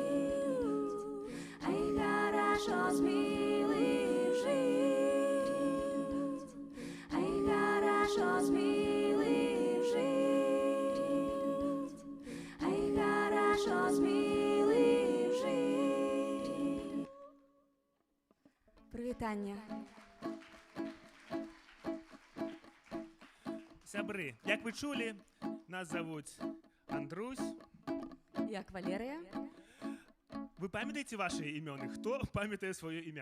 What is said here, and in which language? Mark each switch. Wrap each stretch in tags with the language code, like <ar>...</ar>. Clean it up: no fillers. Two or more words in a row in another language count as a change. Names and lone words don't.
<ru>Ай, хорошо с милым жить. Ай, хорошо с милым жить. Ай, хорошо с милым жить.</ru> <be>Прывітанне. Сябры, як вы чулі, нас завуць Андрусь. Як Валерыя. Вы памятаеце ваши імёны? Хто памятае сваё імя?</be>